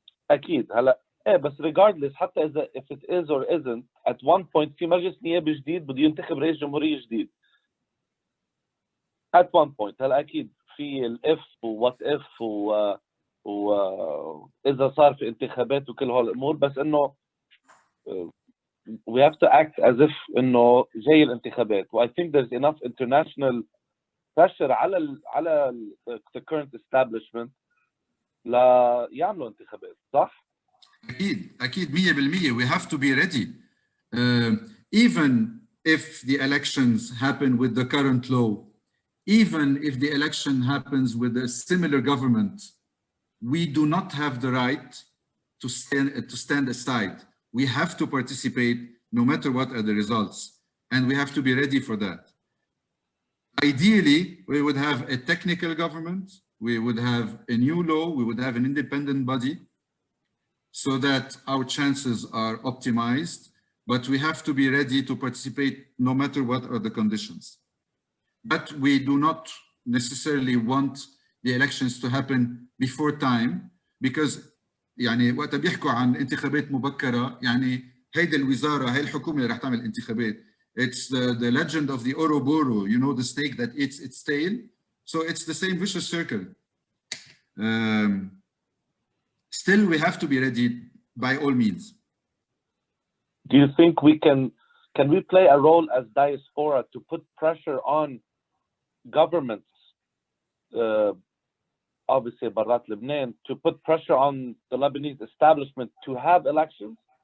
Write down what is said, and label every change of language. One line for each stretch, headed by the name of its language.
Arabic: أكيد هلا إيه بس
English: regardless
Arabic: حتى إذا
English: if it is or isn't at one point
Arabic: في مجلس نيابي جديد بده ينتخب رئيس جمهورية جديد.
English: At one point
Arabic: هلا أكيد في الإف ووات إف وإذا صار في انتخابات وكل هالأمور بس إنه
English: we have to act as if
Arabic: إنه جاي الانتخابات.
English: و I think there's enough international pressure على the current establishment
Arabic: لا يعملوا انتخابات صح؟ أكيد
English: 100%. We have to be ready. Even if the elections happen with the current law, even if the election happens with a similar government, we do not have the right to stand aside. We have to participate no matter what are the results, and we have to be ready for that. Ideally, we would have a technical government, we would have a new law, we would have an independent body so that our chances are optimized, but we have to be ready to participate no matter what are the conditions. But we do not necessarily want the elections to happen before time, because
Arabic: يعني وقت بيحكوا عن انتخابات مبكرة يعني هيدي الوزارة هي الحكومة اللي رح تعمل انتخابات.
English: It's the legend of the Ouroboros, you know, the snake that eats its tail. So it's the same vicious circle. Still, we have to be ready by all means. Do you think we can we play a role as diaspora to put pressure on governments, obviously برات Lebanon, to put pressure on the Lebanese establishment to have elections?